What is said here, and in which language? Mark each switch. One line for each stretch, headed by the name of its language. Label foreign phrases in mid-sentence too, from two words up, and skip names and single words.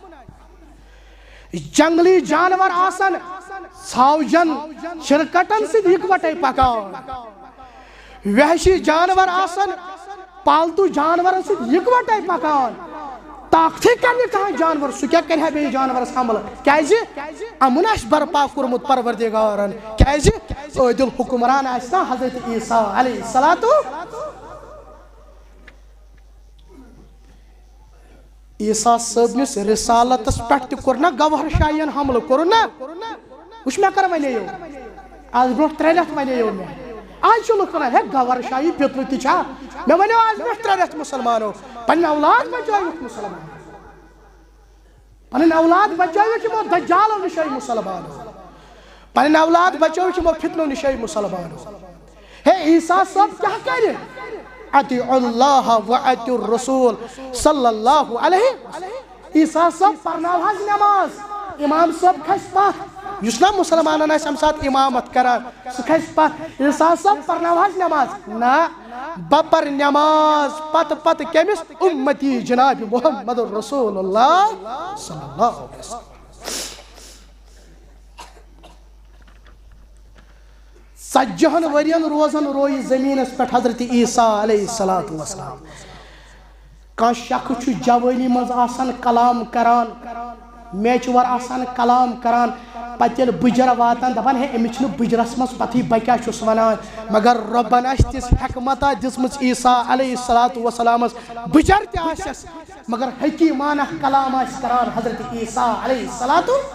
Kashmiri: جنگلی جانور آسن ژھاوجن چِرکٹن سۭتۍ اِکوٹے پکان وحشی جانور آسن پالتو جانورن سۭتۍ اِکوٹے پکان طاقتٕے کرِ نہٕ کانٛہہ جانور سُہ کیٛاہ کرِ ہا بیٚیِس جانورس حملہٕ کیٛازِ امُن آسہِ برپا کوٚرمُت پروردگارن کیٛازِ عٲدِل حُکمران آسہِ نا حضرت عیسیٰ
Arabic: علیہ الصلوۃ
Kashmiri: عیسیٰ صٲبنِس رسالتس پٮ۪ٹھ تہِ کوٚر نا گوہر شاہین حملہٕ کوٚرُن نا وٕچھ مےٚ کر وَنییو آز برونٛٹھ 3 رٮ۪تھ وَنییو مےٚ آج چھِ لُکھ وَنان ہے گوہر شاہی پیوٚترٕ تہِ چھا مےٚ وَنیو آز برونٛٹھ 3 رٮ۪تھ مُسلمانو پنٕنۍ اولاد بچٲوِکھ مُسلمان پنٕنۍ اولاد بچٲوِکھ یِمو دجالو نِشے مُسلمانو پنٕنۍ اولاد بچٲوِکھ یِمو فتنو نِشے مُسلمانو ہے عیسیٰ صٲب کیٛاہ کرِ
Arabic: اطیعوا اللہ واطیعوا الرسول صلی اللہ علیہ
Kashmiri: عیسیٰ صٲب پرناو حظ نٮ۪ماز امام صٲب کھسہِ پتھ یُس نا مُسلمانن آسہِ امہِ ساتہٕ امامت کران سُہ کھسہِ پتھ عیسیٰ صٲب پرناو حظ نٮ۪ماز نہ بہٕ پرٕ نٮ۪ماز پتہٕ پتہٕ کٔمِس اُمتی جناب محمد رسول اللہ
Arabic: صلی اللہ علیہ وسلم
Kashmiri: ژتجِہن ؤرین روزن روزِ زٔمیٖنس پٮ۪ٹھ حضرت عیسیٰ
Arabic: علیہ الصلوۃ والسلام
Kashmiri: کانٛہہ شخص چھُ جوٲنی منٛز آسان کلام کران میچور آسان کلام کران پتہٕ ییٚلہِ بٕجر واتان دپان ہے أمِس چھُنہٕ بٕجرس منٛز پتہٕے بہٕ کیٛاہ چھُس ونان مگر رۄبن آسہِ تِژھ حکمتا دِژمٕژ عیسیٰ
Arabic: علیہ الصلوۃ
Kashmiri: والسلامس بٕجر تہِ آسٮ۪س مگر حکیٖمانہ کلام آسہِ کران حضرت عیسیٰ
Arabic: علیہ الصلوۃ